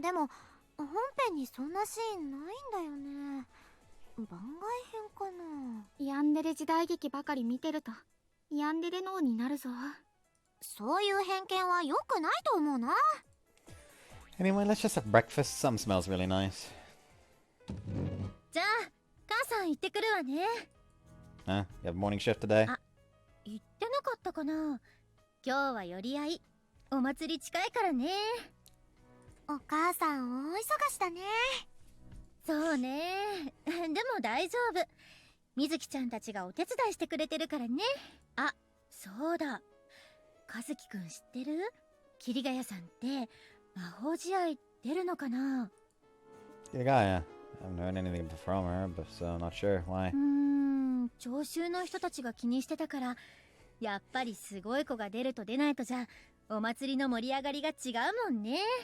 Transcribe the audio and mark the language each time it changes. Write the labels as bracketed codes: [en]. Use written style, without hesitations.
[ja] でも本編にそんなシーンないんだよね。番外編かな。ヤンデレ時代劇ばかり見てるとヤンデレ脳になるぞ。そういう偏見は良くないと思うな。 [en] Anyway, let's just have breakfast. Some smells really nice. [ja] じゃあ母さん行ってくるわね。 [en] Huh? You have morning shift today? [ja] 言ってなかったかな。今日は寄り合い。お祭り近いからね。お母さん大忙しだね。そうね。でも大丈夫。水木ちゃんたちがお手伝いしてくれてるからね。あ、そうだ。和樹くん知ってる？桐ヶ谷さんって魔法試合出るのかな？ [en] Yeah, I haven't heard anything from her, but so not sure why. [ja] 聴衆の人たちが気にしてたから、やっぱりすごい子が出ると出ないとじゃお祭りの盛り上がりが違うもんね。